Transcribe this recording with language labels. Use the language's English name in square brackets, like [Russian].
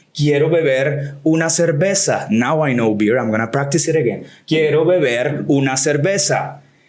[Spanish] Quiero beber una cerveza. [English] Now I know beer, I'm going to practice it again. [Spanish] Quiero beber una cerveza.